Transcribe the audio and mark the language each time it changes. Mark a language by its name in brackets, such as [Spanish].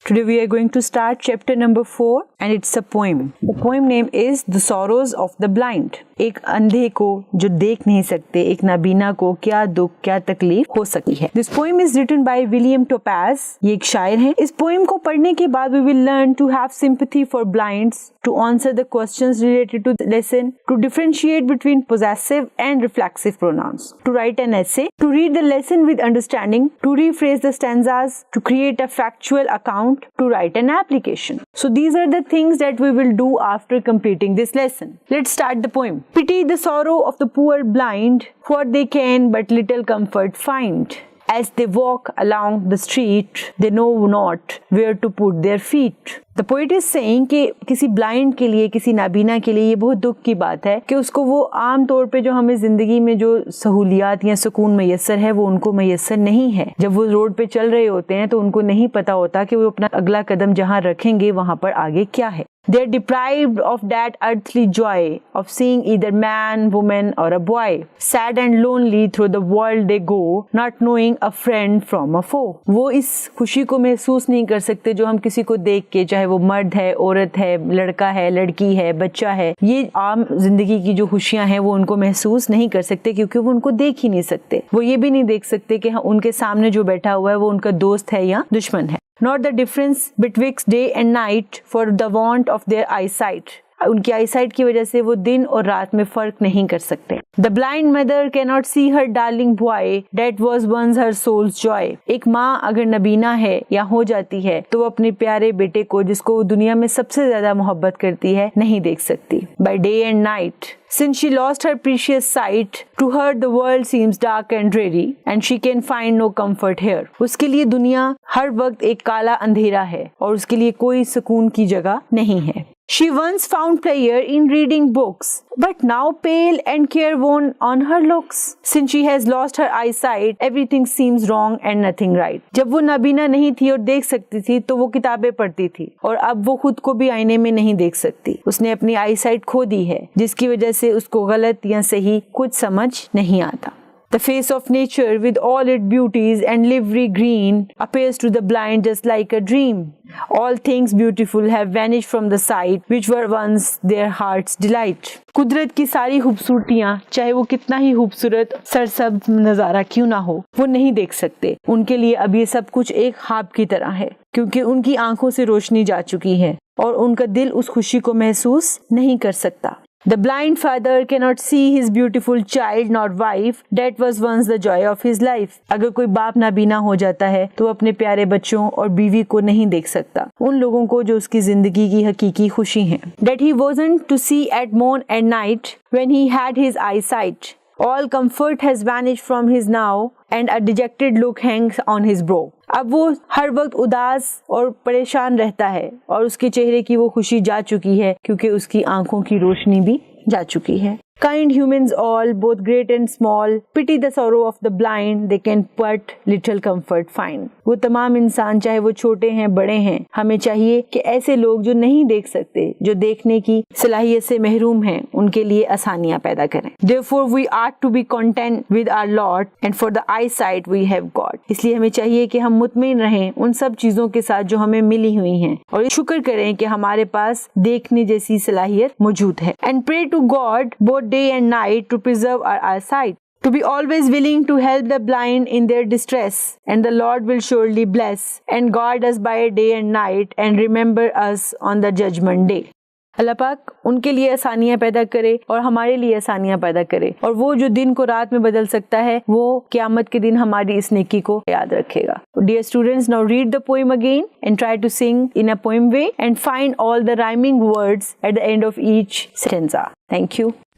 [English] Today we are going to start chapter number 4 and it's a poem. The poem name is The Sorrows of the Blind. [Hindi] एक अंधे को जो देख नहीं सकते, एक नाबीना को क्या दुख क्या तकलीफ हो सकती है. [English] This poem is written by William Topaz. [Hindi] ये एक शायर हैं. इस पोएम को पढ़ने के बाद [English] we will learn to have sympathy for blinds, to answer the questions related to the lesson, to differentiate between possessive and reflexive pronouns, to write an essay, to read the lesson with understanding, to rephrase the stanzas, to create a factual account, to write an application. So these are the things that we will do after completing this lesson. Let's start the poem. Pity the sorrow of the poor blind, for they can but little comfort find. As they walk along the street, they know not where to put their feet. The poet is saying [Hindi] कि किसी blind के लिए, किसी नाबीना के लिए ये बहुत दुख की बात है कि उसको वो आम तौर पे जो हमें जिंदगी में जो सहूलियात या सुकून मैसर है वो उनको मैसर नहीं है. जब वो रोड पे चल रहे होते हैं तो उनको नहीं पता होता कि वो अपना अगला कदम जहाँ रखेंगे वहाँ पर आगे क्या है. [English] They are deprived of that earthly joy of seeing either man, woman or a boy. Sad and lonely through the world they go, not knowing a friend from a foe. [Hindi] वो इस खुशी को महसूस नहीं कर सकते जो हम किसी को देख के, चाहे वो मर्द है, औरत है, लड़का है, लड़की है, बच्चा है, ये आम जिंदगी की जो खुशियां हैं वो उनको महसूस नहीं कर सकते क्योंकि वो उनको देख ही नहीं सकते. वो ये भी नहीं देख सकते कि उनके सामने जो बैठा हुआ है वो उनका दोस्त है या दुश्मन है. [English] Not the difference betwixt day and night for the want of their eyesight. [Hindi] उनकी आईसाइट की वजह से वो दिन और रात में फर्क नहीं कर सकते. [English] The blind mother cannot see her darling boy that was once her soul's joy. [Hindi] एक माँ अगर नबीना है या हो जाती है तो वो अपने प्यारे बेटे को, जिसको वो दुनिया में सबसे ज्यादा मोहब्बत करती है, नहीं देख सकती. [English] By day and night, since she lost her precious sight, to her the world seems dark and dreary, and she can find no comfort here. [Hindi] उसके लिए दुनिया हर वक्त एक काला अंधेरा है और उसके लिए कोई सुकून की जगह नहीं है. [English] She once found pleasure in reading books, but now pale and careworn on her looks. Since she has lost her eyesight, everything seems wrong and nothing right. [Hindi] जब वो नाबीना नहीं थी और देख सकती थी तो वो किताबें पढ़ती थी और अब वो खुद को भी आईने में नहीं देख सकती. उसने अपनी आईसाइट खो दी है जिसकी वजह से उसको गलत या सही कुछ समझ नहीं आता. [English] The face of nature with all its beauties and livery green appears to the blind just like a dream. All things beautiful have vanished from the sight which were once their heart's delight. [Hindi] कुदरत की सारी खूबसूरतियाँ, चाहे वो कितना ही खूबसूरत सरसब्ज नज़ारा क्यों ना हो, वो नहीं देख सकते. उनके लिए अब ये सब कुछ एक ख्वाब की तरह है क्योंकि उनकी आंखों से रोशनी जा चुकी है और उनका दिल उस खुशी को महसूस नहीं कर सकता. [English] The blind father cannot see his beautiful child nor wife that was once the joy of his life. [Hindi] अगर कोई बाप नाबीना हो जाता है तो अपने प्यारे बच्चों और बीवी को नहीं देख सकता, उन लोगों को जो उसकी जिंदगी की हकीकी खुशी है. [English] That he wasn't to see at morn and night when he had his eyesight. All comfort has vanished from his now and a dejected look hangs on his brow. [Hindi] अब वो हर वक्त उदास और परेशान रहता है और उसके चेहरे की वो खुशी जा चुकी है क्योंकि उसकी आंखों की रोशनी भी जा चुकी है. [English] Kind humans all, both great and small, pity the sorrow of the blind, they can but little comfort find. [Hindi] वो तमाम इंसान, चाहे वो छोटे हैं बड़े हैं, हमें चाहिए कि ऐसे लोग जो नहीं देख सकते, जो देखने की सलाहियत से महरूम हैं, उनके लिए आसानियां पैदा करें. [English] Therefore we ought to be content with our lot and for the eyesight we have got. [Hindi] इसलिए हमें चाहिए कि हम मुतमईन रहें उन सब चीजों के साथ जो हमें मिली हुई हैं और शुक्र करें कि हमारे पास देखने जैसी सलाहियत मौजूद है. [English] And pray to God both day and night to preserve our eyesight, to be always willing to help the blind in their distress, and the Lord will surely bless and guard us by day and night and remember us on the judgment day. [Hindi] अल्लाह पाक उनके लिए आसानियां पैदा करे और हमारे लिए आसानियां पैदा करे और वो जो दिन को रात में बदल सकता है वो क़यामत के दिन हमारी इस नेकी को याद रखेगा. [English] Dear students, now read the poem again and try to sing in a poem way and find all the rhyming words at the end of each stanza. Thank you.